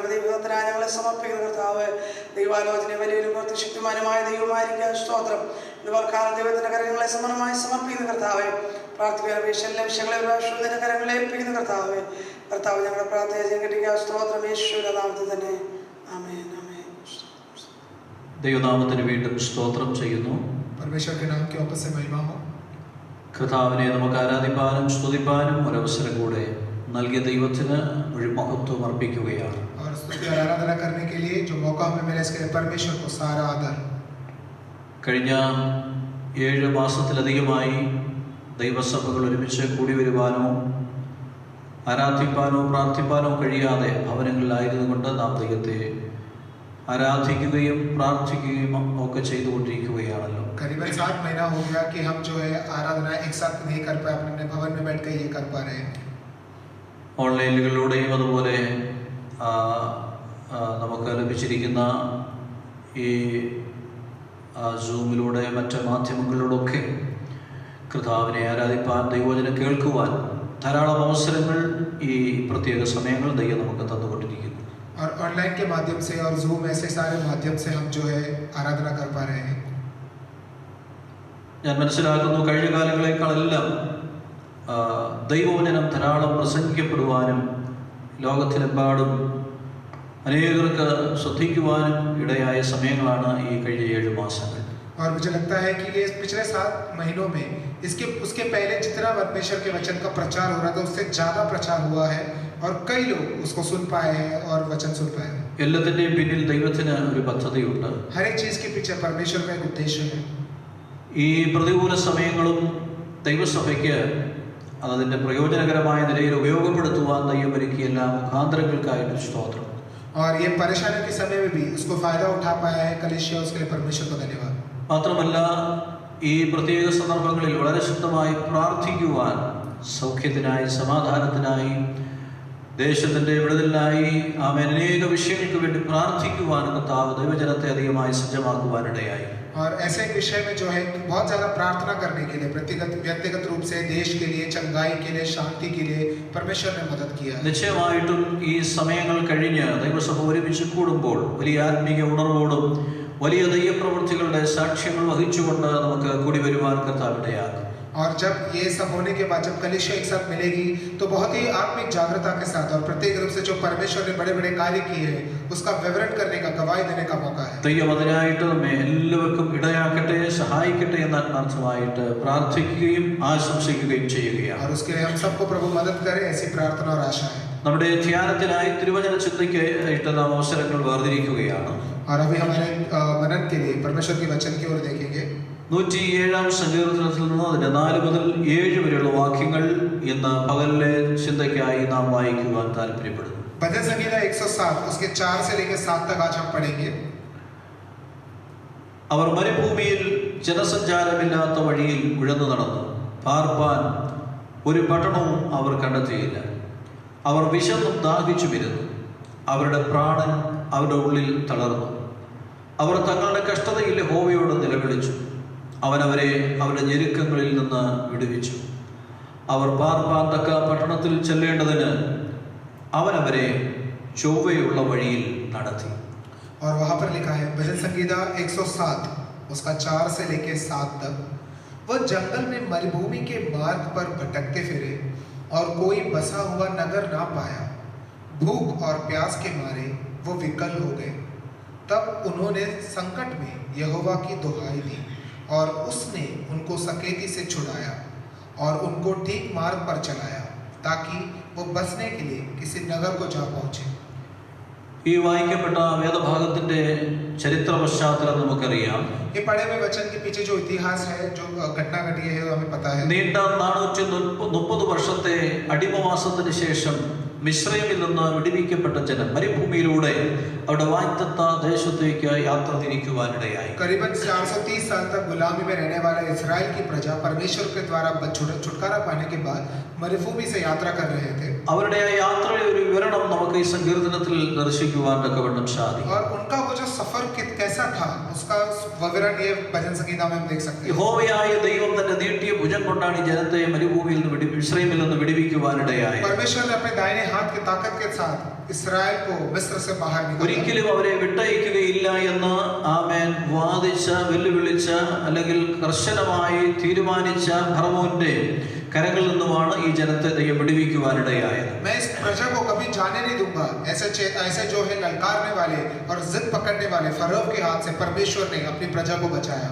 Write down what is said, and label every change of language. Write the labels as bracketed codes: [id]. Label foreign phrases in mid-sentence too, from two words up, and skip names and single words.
[ml] ദൈവത്തിനായി ഞങ്ങളെ സമർപ്പിക്കുന്ന കർത്താവ്. ദൈവാലോചന വലിയൊരു ശക്തിമാനുമായ ദൈവമായിരിക്കുക സ്തോത്രം. ഇന്ന് പ്രകാരം ദൈവത്തിൻ്റെ കരങ്ങളെ സമാനമായി സമർപ്പിക്കുന്ന കർത്താവ്. പ്രാർത്ഥിക്കുന്ന അപേക്ഷ എല്ലാ വിഷയങ്ങളെ വിശ്വത്തിൻ്റെ കരങ്ങളെ ഏൽപ്പിക്കുന്ന കർത്താവ്. കർത്താവ് ഞങ്ങളുടെ പ്രാർത്ഥന കിട്ടിയ സ്തോത്രം യേശുവിന്റെ നാമത്തിൽ തന്നെ. ആമേൻ ആമേൻ. ദൈവനാമത്തിന് വീണ്ടും സ്തോത്രം ചെയ്യുന്നു. [hi] परमेश्वर के नाम की वापस से महिमा हो। [ml] കർത്താവിനെ നമുക്ക് ആരാധിപ്പാനും സ്തുതിപ്പാനും ഒരവസരം കൂടെ നൽകിയ ദൈവത്തിന് ഒരു മഹത്വം അർപ്പിക്കുകയാണ്. [hi] और स्तुति और आराधना करने के लिए जो मौका हमें मिला इसके लिए परमेश्वर को सारा आदर। [ml] കഴിഞ്ഞ 7 മാസത്തിലധികമായി ദൈവസഭകൾ ഒരുമിച്ച് കൂടി വരുവാനോ ആരാധിപ്പാനോ പ്രാർത്ഥിപ്പാനോ കഴിയാതെ ഭവനങ്ങളിലായിരുന്നുകൊണ്ട് നാം ദൈവത്തെ ആരാധിക്കുകയും പ്രാർത്ഥിക്കുകയും ഒക്കെ ചെയ്തുകൊണ്ടിരിക്കുകയാണല്ലോ. [hi] करीबन 7 महीना हो गया कि हम जो है आराधना एक साथ नहीं कर पाए, अपने भवन में बैठ कर ये कर पा रहे हैं. [ml] ഓൺലൈനുകളിലൂടെയും അതുപോലെ നമുക്ക് ലഭിച്ചിരിക്കുന്ന ഈ സൂമിലൂടെ മറ്റ് മാധ്യമങ്ങളിലൂടെയൊക്കെ കർത്താവിനെ ആരാധിപ്പാൻ, ദൈവവചനം കേൾക്കുവാൻ ധാരാളം അവസരങ്ങൾ ഈ പ്രത്യേക സമയങ്ങൾ ദൈവം നമുക്ക് തന്നുകൊണ്ടിരിക്കുന്നു. [hi] और ऑनलाइन के माध्यम से और जूम ऐसे सारे माध्यम से हम जो है आराधना कर पा रहे हैं. [ml] ഞാൻ മനസ്സിലാക്കുന്നു കഴിഞ്ഞ കാലങ്ങളെക്കാളെല്ലാം ദൈവവചനം ധാരാളം പ്രസംഗിക്കപ്പെടുവാനും ലോകത്തിലെമ്പാടും അനേകർക്ക് ശ്രദ്ധിക്കുവാനും ഇടയായ സമയങ്ങളാണ് ഈ കഴിഞ്ഞ 7 മാസങ്ങൾ. [hi] और मुझे लगता है कि ये पिछले 7 महीनों में उसके पहले जितना परमेश्वर के वचन का प्रचार हो रहा था उससे ज़्यादा प्रचार हुआ है और कई लोग उसको सुन पाए हैं और वचन सुन पाए हैं. [ml] എല്ലാത്തിൻ്റെയും പിന്നിൽ ദൈവത്തിന് ഒരു പദ്ധതിയുണ്ട്. [hi] हर एक चीज़ के पीछे परमेश्वर का एक उद्देश्य है. [ml] ഈ പ്രതികൂല സമയങ്ങളും ദൈവസഭയ്ക്ക് അതിൻ്റെ പ്രയോജനകരമായ നിലയിൽ ഉപയോഗപ്പെടുത്തുവാൻ ദൈവം ഒരുക്കിയ എല്ലാ മുഖാന്തരങ്ങൾക്കായിട്ട് സ്തോത്രം. [hi] और ये परेशानी के समय में भी उसको फायदा उठा पाया है कलीसिया, उसके लिए परमेश्वर को धन्यवाद. [ml] മാത്രമല്ല ഈ പ്രത്യേക സന്ദർഭങ്ങളിൽ വളരെ ശക്തമായി പ്രാർത്ഥിക്കുവാൻ, സൗഖ്യത്തിനായി, സമാധാനത്തിനായി, ദേശത്തിന്റെ വിടുതലിനായി ആമേൻ അനേക വിഷയങ്ങൾക്ക് വേണ്ടി പ്രാർത്ഥിക്കുവാൻ കർത്താവ് ദൈവജനത്തെ അധികമായി സജ്ജമാക്കുവാനിടയായി. [hi] और ऐसे विषय में जो है बहुत ज़्यादा प्रार्थना करने के लिए व्यक्तिगत रूप से देश के लिए, चंगाई के लिए, शांति के लिए परमेश्वर ने मदद किया. [ml] നിശ്ചയമായിട്ടും ഈ സമയങ്ങൾ കഴിഞ്ഞ് ദൈവസഭ ഒരുമിച്ച് കൂടുമ്പോൾ വലിയ ആത്മീയ ഉണർവോടും വലിയ ദൈവപ്രവൃത്തികളുടെ സാക്ഷ്യങ്ങൾ വഹിച്ചുകൊണ്ട് നമുക്ക് കൂടി വരുവാൻ കർത്താവിടയാകും. [hi] और जब ये सब होने के बाद जब कलीसिया एक साथ मिलेगी तो बहुत ही आत्मिक जागृता के साथ और प्रत्येक रूप से जो परमेश्वर ने बड़े बड़े कार्य किए हैं उसका विवरण करने का, गवाही देने का मौका है. [ml] ദൈവം അതിനായിട്ട് നമ്മെ എല്ലാവർക്കും ഇടയാക്കട്ടെ, സഹായിക്കട്ടെ എന്ന അർത്ഥമായിട്ട് പ്രാർത്ഥിക്കുകയും ആശംസിക്കുകയും ചെയ്യുകയാണ്. [hi] और उसके लिए हम सबको प्रभु मदद करे, ऐसी प्रार्थना और आशा है. [ml] നമ്മുടെ ധ്യാനത്തിനായി തിരുവചന ചിന്തയ്ക്ക് ആയിട്ട് നാം അവസരങ്ങൾ വേർതിരിക്കുകയാണ്. [hi] और अभी हमारे मनन के लिए परमेश्वर के वचन की ओर देखेंगे. [ml] 107 സങ്കീർത്തനത്തിൽ നിന്ന് അതിന്റെ 4 മുതൽ 7 വരെയുള്ള വാക്യങ്ങൾ ഇന്ന് പകലിലെ ചിന്തയ്ക്കായി നാം വായിക്കുവാൻ താല്പര്യപ്പെടുന്നു. [hi] भजन संहिता 107 उसके 4 से लेकर 7 तक आज हम पढ़ेंगे. [ml] അവർ മരുഭൂമിയിൽ ജനസഞ്ചാരമില്ലാത്ത വഴിയിൽ ഉഴന്നു നടന്നു. പാർപ്പാൻ ഒരു പട്ടണവും അവർ കണ്ടെത്തിയില്ല. അവർ വിശന്നും ദാഹിച്ചുമിരുന്നു. അവരുടെ പ്രാണൻ അവരുടെ ഉള്ളിൽ തളർന്നു. അവർ തങ്ങളുടെ കഷ്ടതയിൽ യഹോവയോട് നിലവിളിച്ചു. അവൻ അവരെ അവരുടെ ഞെരുക്കങ്ങളിൽ നിന്ന് വിടുവിച്ചു. അവർ പാർപ്പാൻ തക്ക പട്ടണത്തിൽ ചെല്ലേണ്ടതിന് അവൻ അവരെ ചൊവ്വയുള്ള വഴിയിൽ നടത്തി. [hi] और वहाँ पर लिखा है भजन संहिता 107 उसका 4 से लेकर 7 तक. वह जंगल में मरुभूमि के मार्ग पर भटकते फिरे और कोई बसा हुआ नगर ना पाया. भूख और प्यास के मारे वो विकल हो गए. तब उन्होंने संकट में यहोवा की दुहाई दी और उसने उनको सकेती से छुड़ाया और उनको ठीक मार्ग पर चलाया ताकि वो बसने के लिए किसी नगर को जा पहुंचे. [ml] ഈ വായിക്കപ്പെട്ട വേദഭാഗത്തിന്റെ ചരിത്ര പശ്ചാത്തലം നമുക്കറിയാം. [hi] ये पढ़े हुए वचन के पीछे जो इतिहास है, जो घटना घटी है, वो हमें पता है. [ml] നീണ്ട 430 വർഷത്തെ അടിമവാസത്തിന് ശേഷം മിസ്രൈമിൽ നിന്ന് വിടുവിക്കപ്പെട്ട ജനം മരുഭൂമിയിലൂടെ അവരുടെ വാഗ്ദത്ത ദേശത്തേക്ക് യാത്ര തിരിക്കുവാനിടയായി. [hi] करीबन 430 साल तक गुलामी में रहने वाले इस्राएल की प्रजा परमेश्वर के द्वारा छुटकारा पाने के बाद मरुभूमि से यात्रा कर रहे थे. [ml] അവരുടെ ആ യാത്രയുടെ ഒരു വിവരണം നമുക്ക് ഈ സങ്കീർത്തനത്തിൽ ദർശിക്കുവാൻ തക്കവണ്ണം സാധിക്കും. [hi] और उनका वो जो सफर कैसा था उसका विवरण ये भजन संहिता में हम देख सकते हैं. [ml] യഹോവയായ ദൈവം തന്റെ നീട്ടിയ ഭുജം കൊണ്ടാണ് ഈ ജനത്തെ മരുഭൂമിയിൽ നിന്ന് മിസ്രൈമിൽ നിന്ന് വിടുവിക്കുവാനിടയായി. [hi] परमेश्वर ने अपने दाहिने हाथ की ताकत के साथ इसराइल को मिस्र से बाहर निकाला. [ml] ഒരിക്കലും അവരെ വിട്ടയക്കുകയില്ല എന്ന് ആമേൻ വാദിച്ച, വെല്ലുവിളിച്ച, അല്ലെങ്കിൽ കർശനമായി തീരുമാനിച്ച ഫറവോന്റെ കരങ്ങളിൽ നിന്നുമാണ് ഈ ജനത്തെ ദൈവം വിടുവിക്കുവാനിടയായത്. [hi] मैं इस प्रजा को कभी जाने नहीं दूंगा, ऐसे जो है ललकारने वाले और जिद पकड़ने वाले फरोह के हाथ से परमेश्वर ने अपनी प्रजा को बचाया.